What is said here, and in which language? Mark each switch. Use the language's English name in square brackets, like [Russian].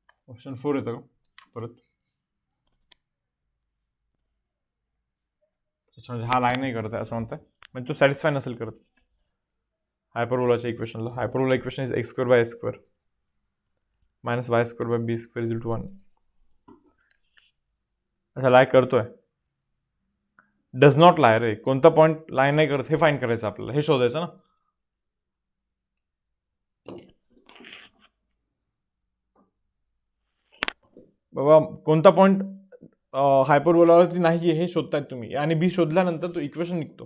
[Marathi] Option 4 येतं का परत? अच्छा म्हणजे हा लाईन नाही करत आहे असं म्हणताय, म्हणजे तो सॅटिस्फाय नसेल करत हायपरबोलाच्या इक्वेशनला. [English] Hyperbola equation is X square by S square minus Y square by B square is to 1. [Marathi] अच्छा लाय करतोय, [English] does not lie ray, [Marathi] कोणता पॉईंट लाय नाही करत हे फाईंड करायचं आपल्याला, हे शोधायचं ना. बाबा कोणता पॉईंट हायपरबोलावरती नाही हे शोधतायत तुम्ही, आणि बी शोधल्यानंतर तो इक्वेशन निघतो.